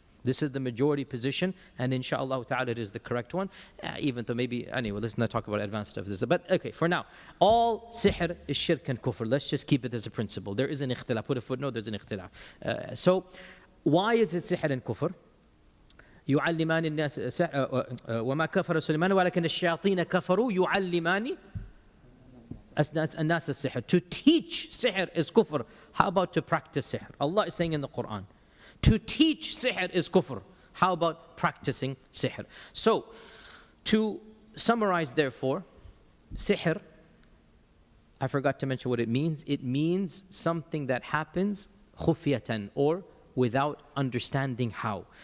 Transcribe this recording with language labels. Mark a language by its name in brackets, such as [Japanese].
[English] This is the majority position, and inshallah ta'ala it is the correct one. Even though maybe, anyway, let's not talk about advanced stuff. But okay, for now, all sihr is shirk and kufr. Let's just keep it as a principle. There is an ikhtilaf. Put a footnote, there's an ikhtilaf. So, why is it sihr and kufr? [Arabic] يعلمان الناس وما كفر سليمان ولكن الشياطين كفروا يعلمان الناس السحر. [English] To teach sihr is kufr. How about to practice sihr? Allah is saying in the Quran, to teach sihr is kufr. How about practicing sihr? So, to summarize therefore, sihr, I forgot to mention what it means. It means something that happens khufiyatan, or without understanding how.